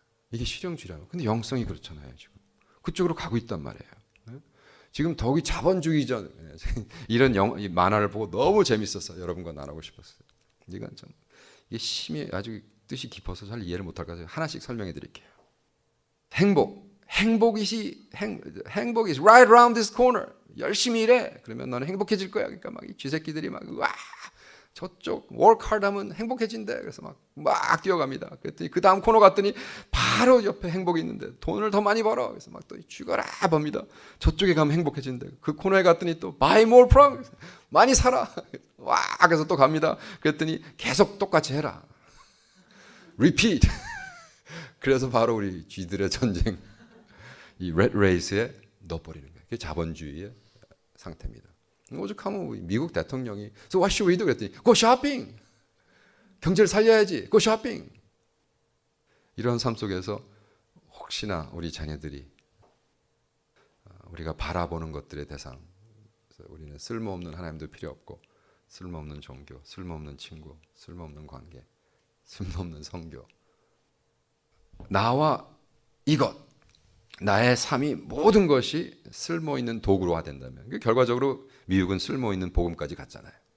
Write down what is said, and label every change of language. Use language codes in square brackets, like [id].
[ko] 이게 실용주의라고. 근데 영성이 그렇잖아요 지금. 그쪽으로 가고 있단 말이에요. 지금 더욱이 자본주의자 이런 만화를 보고 너무 재밌었어요. 여러분과 나누고 싶었어요. 이건 좀 이게 심히 아주 뜻이 깊어서 잘 이해를 못할 것 같아요. 하나씩 설명해 드릴게요. 행복이 [en] is right around this corner. [ko] 열심히 일해. 그러면 너는 행복해질 거야. 그러니까 막 이 쥐새끼들이 막 저쪽 [en] work hard [ko] 하면 행복해진대. 그래서 막 뛰어갑니다. 그랬더니 그 다음 코너 갔더니 바로 옆에 행복이 있는데 돈을 더 많이 벌어. 그래서 막 또 죽어라 봅니다. 저쪽에 가면 행복해진대. 그 코너에 갔더니 또 [en] buy more from. [ko] 많이 사라. 그래서 또 갑니다. 그랬더니 계속 똑같이 해라. [en] repeat. [ko] 그래서 바로 우리 쥐들의 전쟁. 이 [en] red race [ko] 에 넣어버리는 거예요. 그게 자본주의의 상태입니다. 오죽하면 미국 대통령이 [en] So what should we do? [ko] 그랬더니 [en] Go shopping! [ko] 경제를 살려야지. [en] Go shopping! [ko] 이런 삶 속에서 혹시나 우리 자녀들이 우리가 바라보는 것들의 대상 우리는 쓸모없는 하나님도 필요 없고 쓸모없는 종교, 쓸모없는 친구, 쓸모없는 관계, 쓸모없는 성교 나와 이것 나의 삶이 모든 것이 쓸모있는 도구로화 된다면 결과적으로 미국은 쓸모있는 복음까지 갔잖아요.